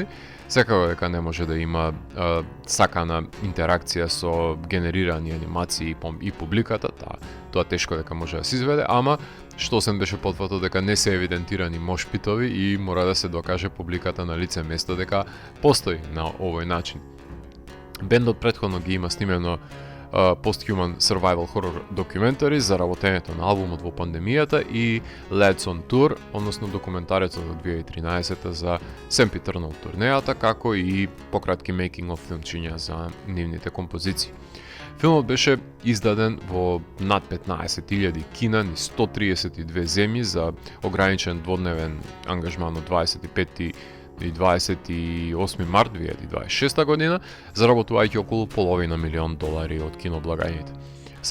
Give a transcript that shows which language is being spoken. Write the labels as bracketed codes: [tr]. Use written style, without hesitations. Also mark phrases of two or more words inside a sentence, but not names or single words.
[mk] Секако дека не може да има сакана интеракција со генерирани анимации и публиката, тоа тешко дека може да се изведе, ама што се беше потврдено дека не се евидентирани мошпитови и мора да се докаже публиката на лице место дека постои на овој начин. Бендот претходно ги има снимено Post-Human Survival Horror документари за работењето на албумот во пандемијата и Lads on Tour, односно документарецот од 2013 за Sempiternal турнејата, како и пократки [en] making of [mk] филмчиња за нивните композиции. Филмот беше издаден во над 15.000 кина низ 132 земји за ограничен дводневен ангажман од 25 и 28 март 2026 година, заработувајќи околу $500 милион од киноблагањите.